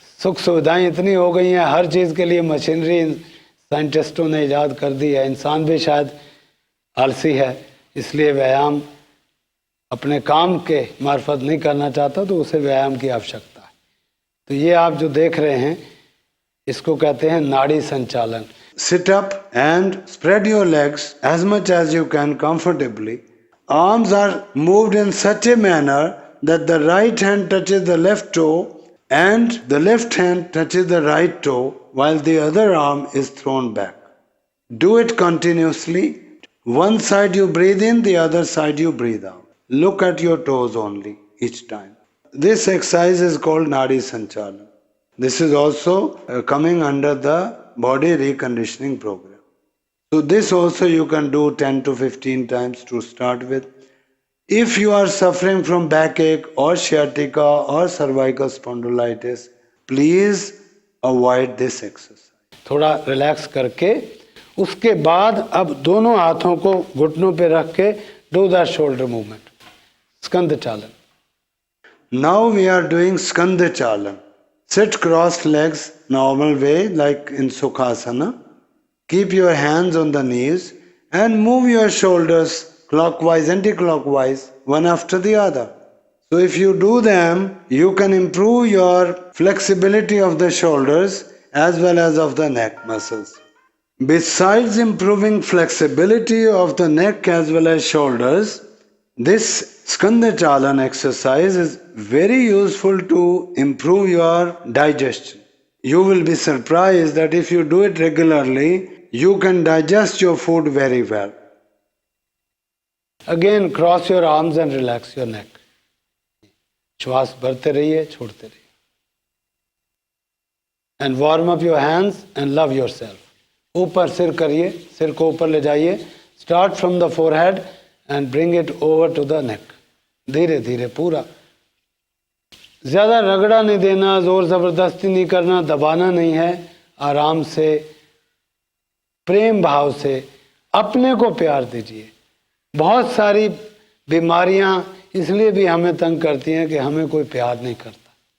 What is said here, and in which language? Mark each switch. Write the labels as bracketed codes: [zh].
[hi] सुख सुविधाएं इतनी हो गई हैं, हर चीज़ के लिए मशीनरी साइंटिस्टों ने ईजाद कर दी है। इंसान भी शायद आलसी है, इसलिए व्यायाम अपने काम के मार्फत नहीं करना चाहता, तो उसे व्यायाम की आवश्यकता है। तो ये आप जो देख रहे हैं इसको कहते हैं नाड़ी संचालन। [en] Sit up and spread your legs as much as you can comfortably. Arms are moved in such a manner that the right hand touches the left toe and the left hand touches the right toe while the other arm is thrown back. Do it continuously. One side you breathe in, the other side you breathe out. Look at your toes only each time. This exercise is called Nadi Sanchalan. This is also coming under the body reconditioning program. So this also you can do 10 to 15 times to start with. If you are suffering from backache or sciatica or cervical spondylitis, please avoid this exercise. [hi] थोड़ा relax करके उसके बाद अब दोनों हाथों को घुटनों पे रख के [en] do the shoulder movement, [hi] स्कंद चालन। [en] Now we are doing Skanda Chalan. Sit crossed legs normal way like in Sukhasana. Keep your hands on the knees and move your shoulders clockwise, anti-clockwise, one after the other. So if you do them, you can improve your flexibility of the shoulders as well as of the neck muscles. Besides improving flexibility of the neck as well as shoulders, this Skanda Chalan exercise is very useful to improve your digestion. You will be surprised that if you do it regularly, you can digest your food very well. Again, cross your arms and relax your neck. [hi] श्वास भरते रहिए, छोड़ते रहिए. [en] And warm up your hands and love yourself. [hi] ऊपर सिर करिए, सिर को ऊपर ले जाइए. [en] Start from the forehead and bring it over to the neck. [hi] धीरे धीरे पूरा. ज़्यादा रगड़ा नहीं देना, जोर ज़बरदस्ती नहीं करना, दबाना नहीं है. आराम से, प्रेम भाव से अपने को प्यार दीजिए. बहुत सारी बीमारियां इसलिए भी हमें तंग करती हैं कि हमें कोई प्यार नहीं करता.